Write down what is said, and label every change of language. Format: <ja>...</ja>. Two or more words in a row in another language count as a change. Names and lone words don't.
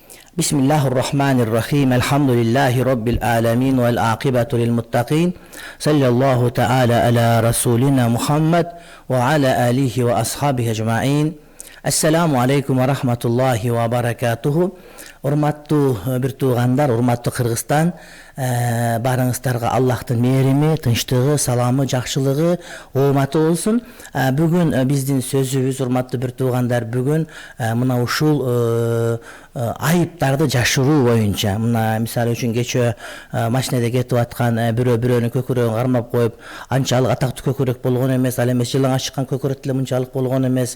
<ar>بسم الله الرحمن الرحيم الحمد لله رب العالمين والعاقبة للمتقين. صلى الله تعالى على رسولنا محمد وعلى آله وأصحابه أجمعين. السلام عليكم ورحمة الله وبركاته.</ar> <ky>Урматтуу бир туугандар, урматтуу Кыргызстан, барыңыздарга Аллахтын мээрими, тынчтыгы, саламы, жакшылыгы, ооматы болсун. Бүгүн биздин сөзүбүз, урматтуу бир туугандар, бүгүн мына ушул айыптарды жашыруу боюнча, мына мисалы үчүн кечээ машинеде кетип аткан бирөөнүн көкүрөгүн кармап коюп, анчалык атактуу көкүрөк болгон эмес, ал эмес жылаңа чыккан көкүрөк деле мынчалык болгон эмес.</ky>